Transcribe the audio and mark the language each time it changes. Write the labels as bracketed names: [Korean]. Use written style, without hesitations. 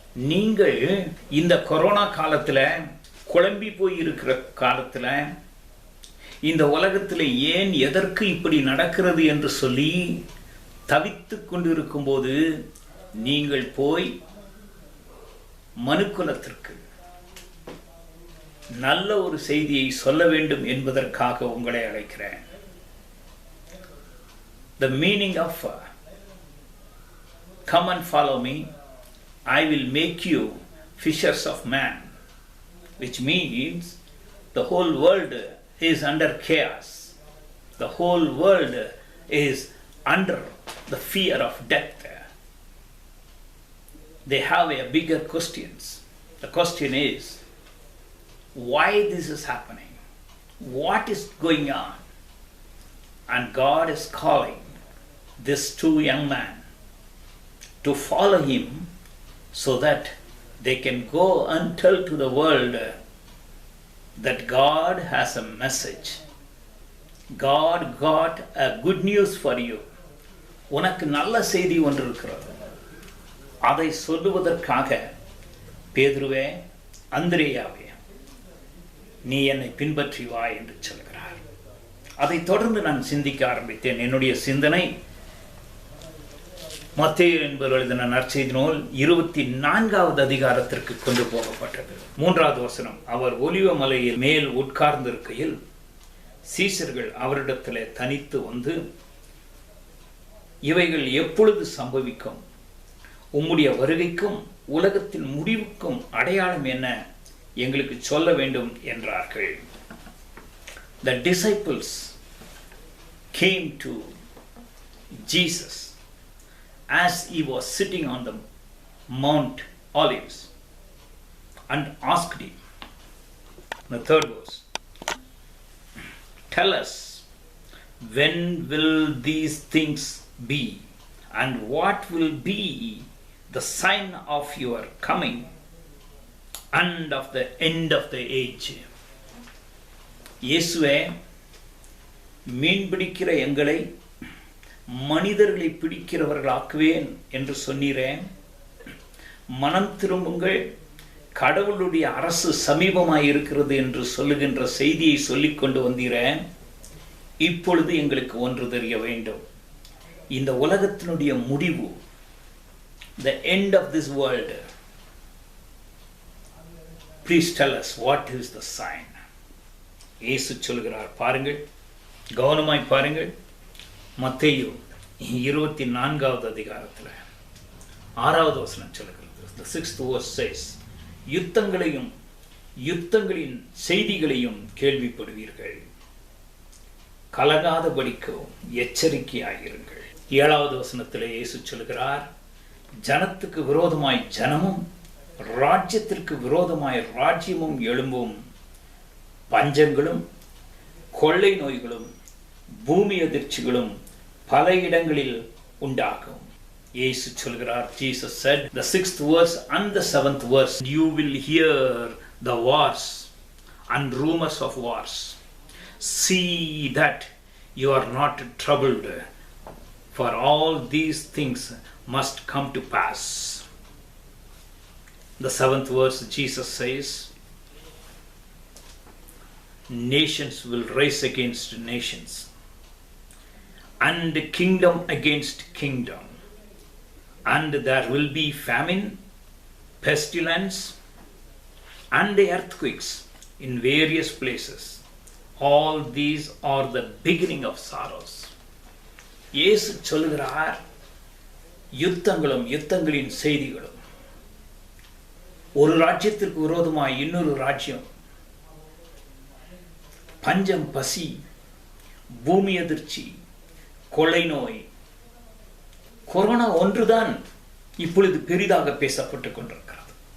[Tamil] நீங்கள் இந்த கொரோனா காலத்தில், குழம்பி போய் இருக்கிற காலத்தில், இந்த உலகத்தில் ஏன் எதற்கு இப்படி நடக்கிறது என்று சொல்லி தவித்து கொண்டிருக்கும் போது நீங்கள் போய் மனுக்குலத்திற்கு நல்ல ஒரு செய்தியை சொல்ல வேண்டும் என்பதற்காக உங்களை அழைக்கிறேன். [English] The meaning of come and follow me, I will make you fishers of man, which means the whole world is under chaos. The whole world is under the fear of death. They have a bigger questions. The question is, why this is happening? What is going on? And God is calling these two young men to follow him so that they can go and tell to the world that God has a message. God got a good news for you. [Tamil] உனக்கு நல்ல செய்தி ஒன்று இருக்கிறது. அதை சொல்லுவதற்காக, பேதுருவே, அந்திரேயாவே, நீ என்னை பின்பற்றி வா என்று சொல்கிறார். அதை தொடர்ந்து நான் சிந்திக்க ஆரம்பித்தேன். என்னுடைய சிந்தனை மத்தேயு என்பவர் எழுதின நற்செய்தி நூல் 24வது அதிகாரத்திற்கு கொண்டு போகப்பட்டது. 3வது வசனம். அவர் ஒலிவ மலையில் மேல் உட்கார்ந்திருக்கையில் சீஷர்கள் அவரிடத்திலே தனித்து வந்து, இவைகள் எப்பொழுது சம்பவிக்கும்? உம்முடைய வருகைக்கும் உலகத்தின் முடிவுக்கும் அடையாளம் என்ன? எங்களுக்கு சொல்ல வேண்டும் என்றார்கள். [English] The disciples came to Jesus as he was sitting on the Mount Olives and asked him. The third verse. Tell us, when will these things be, and what will be the sign of your coming and of the end of the age? [Tamil] இயேசுவே, மீன் பிடிக்கிற எங்களை மனிதர்களை பிடிக்கிறவர்களாக்குவேன் என்று சொன்னீரேன். மனம் திரும்புங்கள், கடவுளுடைய அரசு சமீபமாய் இருக்கிறது என்று சொல்லுகின்ற செய்தியை சொல்லிக் கொண்டு வந்தீரேன். இப்பொழுது எங்களுக்கு ஒன்று தெரிய வேண்டும். இந்த உலகத்தினுடைய முடிவு, [English] the end of this world, please tell us what is the sign. [Tamil] இயேசு சொல்கிறார், பாருங்கள், கவனமாய் பாருங்கள். மத்தேயு 24வது அதிகாரத்தில் 6வது வசனம் சொல்கிறது. [English] The 6th verse says, [Tamil] யுத்தங்களையும் யுத்தங்களின் செய்திகளையும் கேள்விப்படுவீர்கள், கலங்காதபடிக்கும் எச்சரிக்கையாயிருங்கள். 7வது வசனத்தில் இயேசு சொல்கிறார், ஜனத்துக்கு விரோதமாய் ஜனமும் ராஜ்யத்திற்கு விரோதமாய் ராஜ்யமும் எழும்பும், பஞ்சங்களும் கொள்ளை நோய்களும் பூமி அதிர்ச்சிகளும் பல இடங்களில் உண்டாகும். இயேசு சொல்கிறார், [English] Jesus said, the 6th verse and the 7th verse, you will hear the wars and rumors of wars. See that you are not troubled, for all these things must come to pass. The 7th verse, Jesus says, nations will rise against nations, and kingdom against kingdom, and there will be famine pestilence, and the earthquakes in various places. All these are the beginning of sorrows. [Tamil] இயேசு சொல்கிறார், யுத்தங்களும் யுத்தங்களின் செய்திகளும், ஒரு ராஜ்யத்திற்கு விரோதமாய் இன்னொரு ராஜ்யம், பஞ்சம், பசி, பூமி அதிர்ச்சி, கொள்ளை நோய், கொரோனா ஒன்றுதான் இப்பொழுது பெரிதாக பேசப்பட்டுக் கொண்டிருக்கிறது.